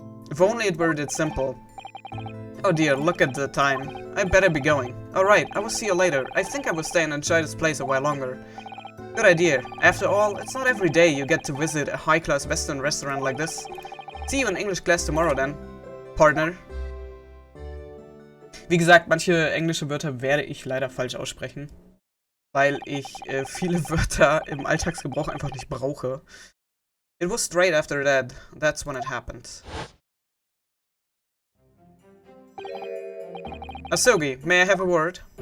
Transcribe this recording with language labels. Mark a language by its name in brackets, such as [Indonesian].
[English] If only it were that simple. Oh dear, look at the time. I better be going. Alright, I will see you later. I think I will stay and enjoy this place a while longer. Good idea. After all, it's not every day you get to visit a high-class Western restaurant like this. See you in English class tomorrow then, partner. [German] Wie gesagt, manche englische Wörter werde ich leider falsch aussprechen, weil ich viele Wörter im Alltagsgebrauch einfach nicht brauche. [English] It was straight after that. That's when it happened. Asogi, may I have a word?